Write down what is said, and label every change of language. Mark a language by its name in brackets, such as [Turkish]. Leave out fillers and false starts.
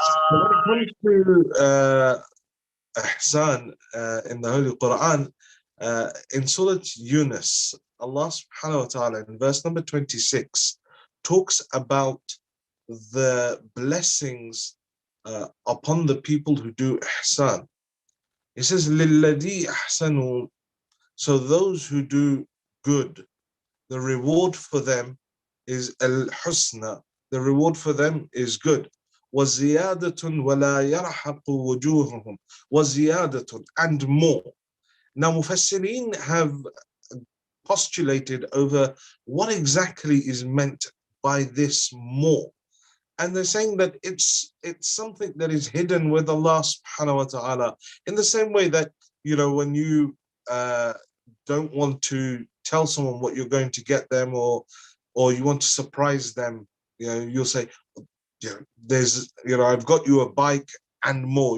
[English] When it comes to ihsan in the Holy Quran, in Surah Yunus, Allah subhanahu wa ta'ala in verse number 26 talks about the blessings upon the people who do ihsan. He says, [Arabic] لِلَّذِي أَحْسَنُوا, [English] so those who do good, the reward for them is al-husna, the reward for them is good. [Arabic] وَزِيَادَةٌ وَلَا يَرْحَقُ وُجُوهُهُم, وَزِيَادَةٌ, [English] and more. Now Mufassirin have postulated over what exactly is meant by this more. And they're saying that it's something that is hidden with Allah subhanahu wa ta'ala, in the same way that, you know, when you don't want to tell someone what you're going to get them, or you want to surprise them, you know, you'll say, you know, there's, you know, I've got you a bike and more.